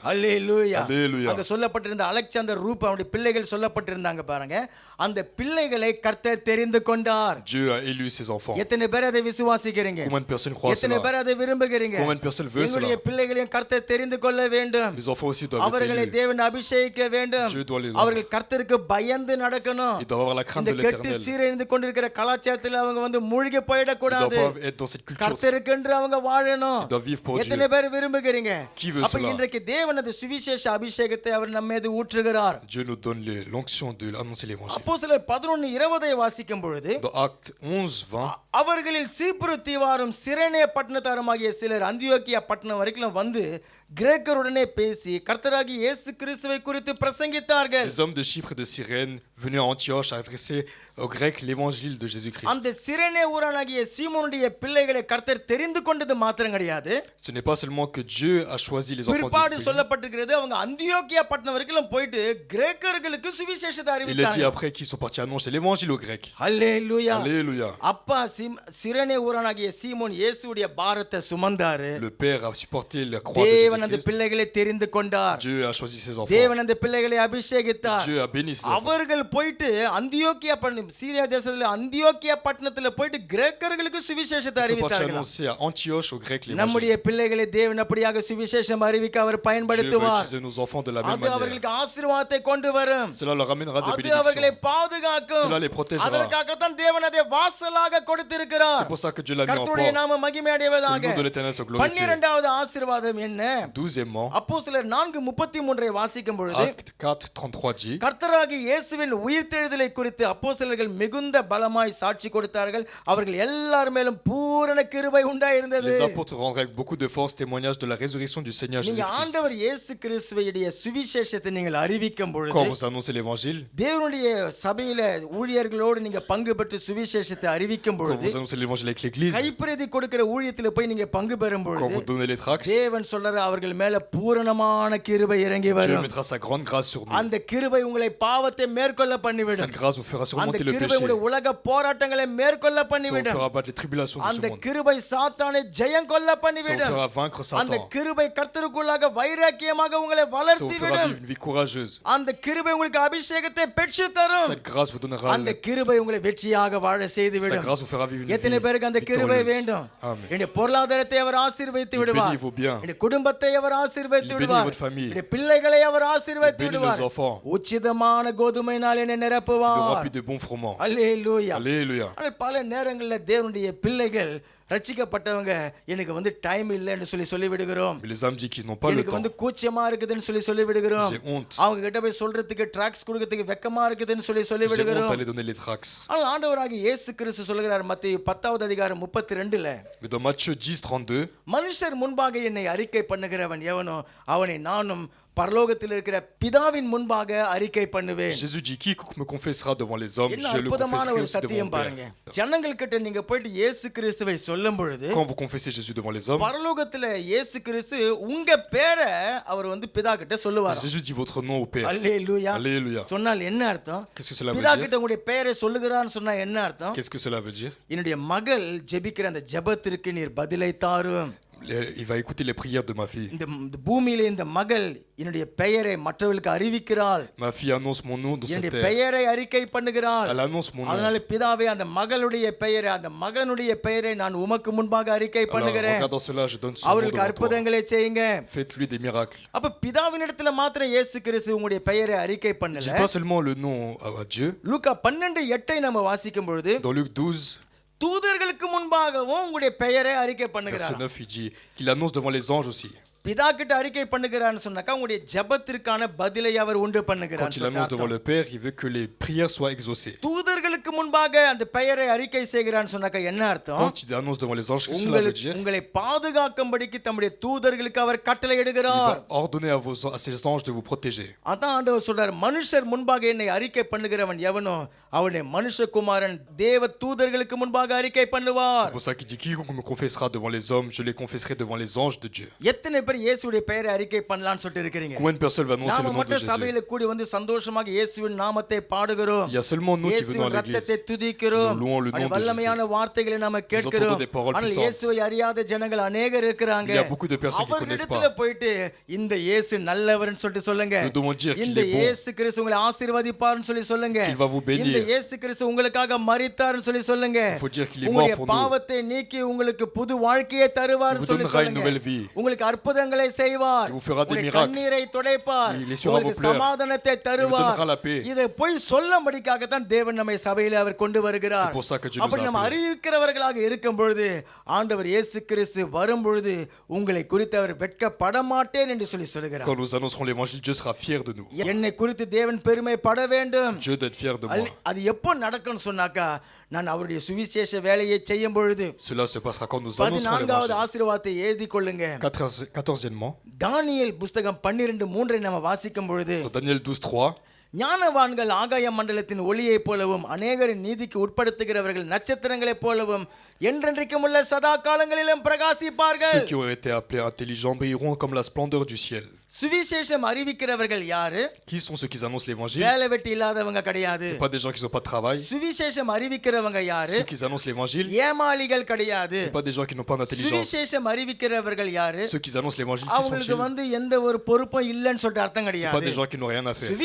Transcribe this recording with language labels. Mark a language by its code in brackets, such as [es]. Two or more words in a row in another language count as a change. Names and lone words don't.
[ta] அல்லேலூயா. [fr] Alléluia. [ta] அங்க சொல்லப்பட்டிருந்த அலெக்சாந்தர் ரூப் அவருடைய பிள்ளைகள் சொல்லப்பட்டிருந்தாங்க பாருங்க. அந்த பிள்ளைகளை கர்த்தர் தெரிந்து கொண்டார். [fr] Dieu a élu ses enfants. [ta] எத்தனை பேர் அதை விசுவாசிக்கிறீங்க? [fr] Combien de personnes croient [ta] எத்தனை [fr] cela? [ta] பேர் அதை விரும்புகிறீங்க? [fr] Combien de personnes veulent [ta] எங்களுடைய [fr] cela? [ta] பிள்ளைகளையும் கர்த்தர் தெரிந்து கொள்ள வேண்டும். [fr] Les enfants aussi doivent être [ta] அவர்களை அவர்களை [fr] Dieu. [ta] தேவன் அபிஷேகிக்க வேண்டும். [fr] Dieu doit les [ta] அவர்கள் கர்த்தருக்கு பயந்து நடக்கணும். [fr] Il doit avoir la crainte [ta] இந்த [fr] de [ta] கெட்டு [fr] l'Éternel. [ta] சீரழிந்து கொண்டிருக்கிற கலாச்சாரத்தில் அவங்க வந்து மூழ்கி [fr] Il ne [ta] போயிடக்கூடாது. [fr] doit pas être dans cette culture. [ta] கர்த்தருக்கென்று அவங்க வாழணும். [fr] Il doit vivre pour Dieu. [ta] எத்தனை பேர் விரும்புகிறீங்க? [fr] Qui veut [ta] அப்ப [fr] cela? [ta] இன்றைக்கு தேவன் அந்த சுவிசேஷ அபிஷேகத்தை அவர் நம்ம மீது ஊற்றுகிறார். [fr] Dieu nous donne l'onction de annoncer l'évangile. [ta] அப்போஸ்தலர் 11:20 வாசிக்கும் பொழுது [fr] Dans Acte 11:20, [ta] அவர்களில் சீப்புரு தீவாரும் சிரேனே பட்டணத்தாருமாகிய சிலர் அந்தியோக்கியா பட்டணம் வரைக்கும் வந்து கிரேக்கருடனே பேசி கர்த்தராகிய இயேசு கிறிஸ்துவை குறித்து பிரசங்கித்தார்கள். [fr] les hommes de Chypre et de Cyrène venus à Antioche adressaient aux Grecs l'évangile de Jésus-Christ. [ta] அந்த சிரேனே ஊரானாகிய சீமோனுடைய பிள்ளைகளை கர்த்தர் தெரிந்து கொண்டது மாத்திரம் கிடையாது. [fr] Ce n'est pas seulement que Dieu a choisi les enfants [ta] பிற்பாடு [fr] de Dieu. [ta] சொல்லப்பட்டிருக்கிறது அவங்க அந்தியோக்கியா பட்டணம் வரைக்கும் போயிட்டு கிரேக்கர்களுக்கு சுவிசேஷத்தை [fr] Il est dit [ta] அறிவித்தாங்க. [fr] après qu'ils sont partis annoncer l'évangile aux Grecs. [ta] அல்லேலூயா. [fr] Alléluia. [ta] அப்பா சிரேனே ஊரானாகிய சீமோன் இயேசுவுடைய பாரத்தை சுமந்தாரு. [fr] Le Père a supporté la croix de [ta] தேவன் அந்த [fr] Jésus-Christ. [ta] பிள்ளைகளை தெரிந்து கொண்டார். [fr] Dieu a choisi ses enfants. [ta] தேவன் அந்த பிள்ளைகளை அபிஷேகித்தார். [fr] Dieu a béni ses enfants. [ta] அவர்கள் போயிட்டு அந்தியோக்கியா பட்டணம் சீரியா தேசத்துல அந்தியோக்கியா பட்டணத்துல போயிட்டு கிரேக்கர்களுக்கு சுவிசேஷத்தை [fr] Ils sont partis [ta] அறிவித்தார்கள். [fr] annoncer à Antioche aux Grecs l'évangile. [ta] நம்முடைய பிள்ளைகளை தேவன் அப்படியாக சுவிசேஷம் அறிவிக்க அவர் [fr] Dieu va [ta] பயன்படுத்துவார். [fr] utiliser nos enfants de la même [ta] அது [fr] manière. [ta] அவர்களுக்கு ஆசீர்வாதத்தை கொண்டு வரும். [fr] Cela leur amènera des [ta] அது அவர்களை [fr] bénédictions. [ta] பாதுகாக்கும். [fr] Cela les protégera. [ta] அதற்காகத்தான் தேவன் அதை வாசலாக கொடுத்திருக்கிறார். [fr] C'est pour ça que Dieu l'a mis en [ta] கர்த்தருடைய [fr] port. [ta] நாம மகிமை அடைவதாக. [fr] Que le nom de l'Éternel soit glorifié. [ta] 12வது ஆசீர்வாதம் என்ன? [fr] 12e, [ta] அப்போஸ்தலர் 4:33 வாசிக்கும் பொழுது [fr] Acte 4:33 dit, [ta] கர்த்தராகிய இயேசுவின் உயிர்த்தெழுதலை குறித்து அப்போஸ்தலர்கள் மிகுந்த பலமாய் சாட்சி கொடுத்தார்கள். அவர்கள் எல்லார் மேலும் பூரண கிருபை உண்டாயிருந்தது. [fr] les apôtres rendraient avec beaucoup de force témoignage de la résurrection du Seigneur [ta] நீங்க [fr] Jésus-Christ. [ta] ஆண்டவர் இயேசு கிறிஸ்துவுடைய சுவிசேஷத்தை நீங்கள் அறிவிக்கும் பொழுது [fr] Quand vous annoncez l'évangile, [ta] தேவனுடைய சபையில ஊழியர்களோடு நீங்க பங்கு பெற்று சுவிசேஷத்தை அறிவிக்கும் [fr] quand [ta] பொழுது [fr] vous annoncez l'évangile avec l'église, [ta] கைப்பிரதி கொடுக்கிற ஊழியத்தில் போய் நீங்க பங்கு பெறும் [fr] quand [ta] பொழுது [fr] vous donnez les tracts, [ta] தேவன் சொல்றாரு அவர்கள் மேல பூரணமான கிருபை இறங்கி [fr] Dieu [ta] வரும். [fr] mettra sa grande grâce sur nous. [ta] அந்த கிருபை உங்களை பாவத்தை மேற்கொள்ள [fr] Cette [ta] பண்ணிவிடும். [fr] grâce vous fera [ta] அந்த [fr] surmonter le [ta] கிருபை [fr] péché. [ta] உங்களுடைய உலக போராட்டங்களை மேற்கொள்ள [fr] Ça vous [ta] பண்ணிவிடும். [fr] fera battre les tribulations de ce [ta] அந்த [fr] monde. [ta] கிருபை சாத்தானை ஜெயம் கொள்ள [fr] Ça vous [ta] பண்ணிவிடும். [fr] fera vaincre [ta] அந்த [fr] Satan. [ta] கிருபை கர்த்தருக்குள்ளாக வைராக்கியமாக உங்களை [fr] Ça vous [ta] வளர்த்தி [fr] fera [ta] விடும். [fr] vivre une vie courageuse. [ta] அந்த கிருபை உங்களுக்கு அபிஷேகத்தை பெற்று தரும். [fr] Cette grâce vous donnera [ta] அந்த கிருபை உங்களை வெற்றியாக வாழ செய்து [fr] Cette [ta] விடும். [fr] grâce vous fera vivre une [ta] எத்தனை [fr] vie [ta] பேருக்கு அந்த கிருபை [fr] victorieuse. [ta] வேண்டும்? [fr] Amen. [ta] என்னுடைய பொருளாதாரத்தை அவர் ஆசீர்வதித்து [fr] Il [ta] விடுவார். [fr] bénit vos biens. [ta] என்னுடைய குடும்பத்தை அவர் ஆசீர்வதித்து [fr] Il bénit [ta] விடுவார். [fr] votre famille. [ta] என்னுடைய பிள்ளைகளை அவர் ஆசீர்வதித்து [fr] Il bénit [ta] விடுவார். [fr] nos enfants. [ta] உச்சிதமான கோதுமையினால் என்னை [fr] Il nous [ta] நிரப்புவார். [fr] remplit de bons froments. [ta] அல்லேலூயா. [fr] Alléluia. [ta] ஆனால் பல நேரங்களில் தேவனுடைய பிள்ளைகள் ரட்சிக்கப்பட்டவங்க எனக்கு வந்து டைம் இல்லைன்னு சொல்லி விடுகிறோம். [fr] Mais les âmes disent qu'ils n'ont pas le [ta] எனக்கு [fr] temps. [ta] வந்து கூச்சமா இருக்குதுன்னு சொல்லி விடுகிறோம். [fr] J'ai honte. [ta] அவங்க கிட்ட போய் சொல்றதுக்கு ட்ராக்ஸ் கொடுக்கிறதுக்கு வெக்கமா இருக்குதுன்னு சொல்லி [fr] J'ai honte [ta] விடுகிறோம். [fr] d'aller donner les tracts. [ta] ஆனால் ஆண்டவராகிய இயேசு கிறிஸ்து சொல்கிறார் மத்தேயு 10:32 [fr] Mais dans Matthieu 10:32, [ta] மனுஷர் முன்பாக என்னை அறிக்கை பண்ணுகிறவன் எவனோ அவனை நானும் பரலோகத்தில் இருக்கிற பிதாவின் முன்பாக அறிக்கை பண்ணுவேன். [fr] Jésus dit, quiconque me confessera devant les hommes, [ta] என்ன [fr] je le [ta] அற்புதமான [fr] confesserai [ta] ஒரு [fr] aussi devant [ta] சத்தியம் [fr] mon [ta] பாருங்க. [fr] Père. [ta] ஜனங்கள் கிட்ட நீங்க போயிட்டு இயேசு கிறிஸ்துவை சொல்லும் பொழுது [fr] Quand vous confessez Jésus devant les hommes, [ta] பரலோகத்துல இயேசு கிறிஸ்து உங்க பேரை அவர் வந்து பிதா கிட்ட சொல்லுவார். [fr] Jésus dit votre nom au Père. [ta] அல்லேலூயா. [fr] Alléluia. [ta] சொன்னால் என்ன அர்த்தம்? [fr] Qu'est-ce que cela veut [ta] பிதா [fr] dire? [ta] கிட்ட உங்களுடைய பெயரை சொல்லுகிறான்னு சொன்னா என்ன அர்த்தம்? [fr] Qu'est-ce que cela veut dire? [ta] என்னுடைய மகள் ஜெபிக்கிற அந்த ஜெபத்திற்கு நீர் பதிலை தாரும். [fr] Il va écouter les prières de ma fille. [ta] இந்த பூமியிலே இந்த மகள் என்னுடைய பெயரை மற்றவர்களுக்கு அறிவிக்கிறாள். [fr] Ma fille annonce mon nom dans cette [ta] என்னுடைய [fr] terre. [ta] பெயரை அறிக்கை பண்ணுகிறாள். [fr] Elle annonce mon nom. [ta] அதனால பிதாவே அந்த மகளுடைய பெயரை அந்த மகனுடைய பெயரை நான் உமக்கு முன்பாக அறிக்கை [fr] Alors, [ta] பண்ணுகிறேன். [fr] regardant cela, je donne son nom [ta] அவர்களுக்கு [fr] devant toi. [ta] அற்புதங்களை செய்யுங்க. [fr] Faites-lui des miracles. [ta] அப்ப பிதாவினிடத்துல மாத்திரம் இயேசு கிறிஸ்து உங்களுடைய பெயரை அறிக்கை [fr] Je [ta] பண்ணல. [fr] dis pas seulement le nom à Dieu. [ta] லூக்கா 12:8 நம்ம வாசிக்கும் பொழுது [fr] Dans Luc 12, [ta] தூதர்களுக்கு முன்பாகவும் உங்களுடைய பெயரை அறிக்கை [fr] verset [ta] பண்ணுகிறார். [fr] 9, il dit qu'il annonce devant les anges aussi. [ta] பிதா கிட்ட அறிக்கை பண்ணுகிறான்னு சொன்னாக்கா உங்களுடைய ஜெபத்திற்கான பதிலை அவர் உண்டு பண்ணுகிறார். [fr] Quand il annonce devant le Père, il veut que les prières soient exaucées. [ta] தூதர்களுக்கு முன்பாக அந்த பெயரை அறிக்கை செய்கிறான்னு சொன்னாக்கா என்ன அர்த்தம்? [fr] Quand il annonce devant les anges, qu'est-ce que cela veut dire? [ta] உங்களை பாதுகாக்கும்படிக்கு தம்முடைய தூதர்களுக்கு அவர் கட்டளை [fr] Il [ta] இடுகிறார். [fr] va ordonner à ses anges de vous protéger. [ta] அதான் ஆண்டவர் சொல்றார் மனுஷர் முன்பாக என்னை அறிக்கை பண்ணுகிறவன் எவனோ அவனை மனுஷகுமாரன் தேவ தூதர்களுக்கு முன்பாக அறிக்கை பண்ணுவார். [fr] C'est pour ça qu'il dit quiconque me confessera devant les hommes, je les confesserai devant les anges de Dieu. [ta] எத்தனை பேர் இயேசுவுடைய பெயரை அறிக்கை பண்ணலாம்னு சொல்லிட்டு இருக்கீங்க? [fr] Combien de personnes vont annoncer le [ta] நாம [fr] nom de [ta] மட்டும் [fr] Jésus? [ta] சபையில கூடி வந்து சந்தோஷமாக இயேசுவின் நாமத்தை பாடுகிறோம். [fr] Il y a seulement nous qui venons [ta] இயேசுவின் [fr] à [ta] ரத்தத்தை [fr] l'église. [ta] துதிக்கிறோம். [fr] Nous louons le nom de [ta] வல்லமையான [fr] Jésus. [ta] வார்த்தைகளை நாம [fr] Nous [ta] கேட்கிறோம். [fr] entendons des paroles [ta] ஆனால் [fr] puissantes. [ta] இயேசுவை அறியாத ஜனங்கள் அநேகர் இருக்கிறாங்க. [fr] Il y a beaucoup de personnes qui connaissent pas. [ta] அவர்களிடத்துல போயிட்டு இந்த இயேசு நல்லவர்னு சொல்லிட்டு சொல்லுங்க. [fr] Nous devons dire qu'il [ta] இந்த [fr] est bon. [ta] இயேசு கிறிஸ்து உங்களை ஆசீர்வதிப்பார்னு சொல்லுங்க. [fr] Qu'il va vous bénir. [ta] இந்த இயேசு கிறிஸ்து உங்களுக்காக மரித்தார்னு சொல்லுங்க. [fr] Il faut dire qu'il est [ta] உங்களுடைய [fr] mort pour nous. [ta] பாவத்தை நீக்கி உங்களுக்கு புது வாழ்க்கையை [fr] Il [ta] தருவார்னு [fr] vous donnera une nouvelle [ta] சொல்லுங்க. [fr] vie. [ta] உங்களுக்கு அற்புத அற்புதங்களை செய்வார் [fr] Il vous fera des [ta] உங்களுடைய [fr] miracles. [ta] கண்ணீரை துடைப்பார் [fr] Il essuiera vos [ta] உங்களுக்கு [fr] pleurs. [ta] சமாதானத்தை [fr] Il vous [ta] தருவார் [fr] donnera la paix. [ta] இதை போய் சொல்லும்படிக்காகத்தான் தேவன் நம்மை சபையில அவர் கொண்டு வருகிறார் [fr] C'est pour ça que Dieu nous [ta] அப்படி [fr] a [ta] நம்ம [fr] appelés. [ta] அறிவிக்கிறவர்களாக இருக்கும் பொழுது ஆண்டவர் இயேசு கிறிஸ்து வரும் பொழுது உங்களை குறித்து அவர் வெட்கப்பட மாட்டேன் என்று சொல்லுகிறார் [fr] Quand nous annoncerons l'évangile, Dieu sera fier de nous. [ta] என்னை குறித்து தேவன் பெருமைப்பட வேண்டும் [fr] Dieu doit être fier de moi. [ta] அது எப்போ நடக்கும்னு சொன்னாக்கா நான் அவருடைய சுவிசேஷ வேலையை செய்யும் பொழுது [fr] Cela se passera quand nous annoncerons [ta] 14வது [fr] l'évangile. [ta] ஆசீர்வாதத்தை எழுதி கொள்ளுங்க [fr] 14e, [ta] தானியேல் புஸ்தகம் 12:3 நம்ம வாசிக்கும் பொழுது [fr] dans Daniel 12:3, [ta] ஞானவான்கள் ஆகாய மண்டலத்தின் ஒளியைப் போலவும் அநேகரின் நீதிக்கு உட்படுத்துகிறவர்கள் நட்சத்திரங்களைப் போலவும் என்றென்றைக்கும் உள்ள சதா காலங்களிலும் பிரகாசிப்பார்கள் [fr] ceux qui ont été appelés intelligents brilleront comme la splendeur du ciel. [ta] சுவிசேஷம் அறிவிக்கிறவர்கள் யாரு? [fr] Qui sont ceux qui annoncent l'évangile? [ta] வேலை வெட்டி இல்லாதவங்க கிடையாது. [fr] C'est pas des gens qui n'ont pas de travail. [ta] சுவிசேஷம் அறிவிக்கிறவங்க யாரு? [fr] Ceux qui annoncent l'évangile, [ta] ஏமாளிகள் கிடையாது. [fr] c'est pas des gens qui n'ont pas d'intelligence. [ta] சுவிசேஷம் அறிவிக்கிறவர்கள் யாரு? [fr] Ceux qui annoncent l'évangile, qui [ta] அவங்களுக்கு [fr] sont-ils? [ta] எந்த ஒரு பொறுப்பும் இல்லைன்னு சொல்லிட்டு அர்த்தம் [fr] C'est pas [ta] கிடையாது. [fr] des gens qui n'ont rien à faire.